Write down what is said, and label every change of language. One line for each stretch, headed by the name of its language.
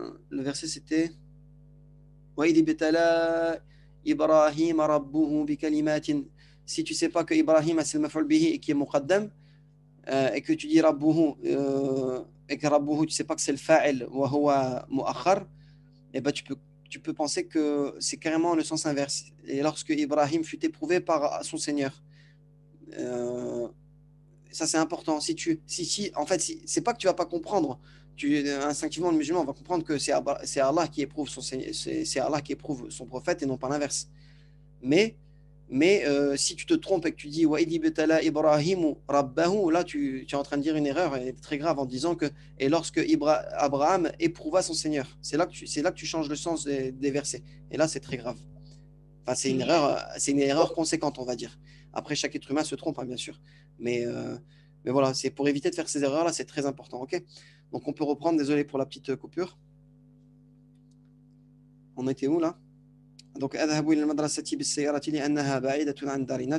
French: Le verset c'était
Arabic: وإذ ابتلى إبراهيم ربه بكلمات.
French: Si tu sais pas que Ibrahim c'est le maf'ul bihi et qui est muqaddam, et que tu dis rabbuhu, et que rabbuhu tu sais pas que c'est le
Arabic: fa'il wa huwa mu'akhkhar,
French: et ben tu peux penser que c'est carrément le sens inverse. Et lorsque Ibrahim fut éprouvé par son Seigneur, ça c'est important. En fait, c'est pas que tu vas pas comprendre. Instinctivement, le musulman va comprendre que c'est Allah qui éprouve c'est Allah qui éprouve son prophète et non pas l'inverse. Mais si tu te trompes et que tu dis
Arabic: wa idi betala Ibrahim rabbahu,
French: là tu es en train de dire une erreur et très grave en disant que et lorsque Abraham éprouva son Seigneur, c'est là que tu changes le sens des versets. Et là c'est très grave. Enfin, c'est une erreur conséquente, on va dire. Après, chaque être humain se trompe, hein, bien sûr. Mais voilà, c'est pour éviter de faire ces erreurs-là, c'est très important, ok? Donc, on peut reprendre, désolé pour la petite coupure. On était où, là?
Arabic: Donc, أذهب إلى المدرسة بالسيارة لأنها بعيدة عن دارنا.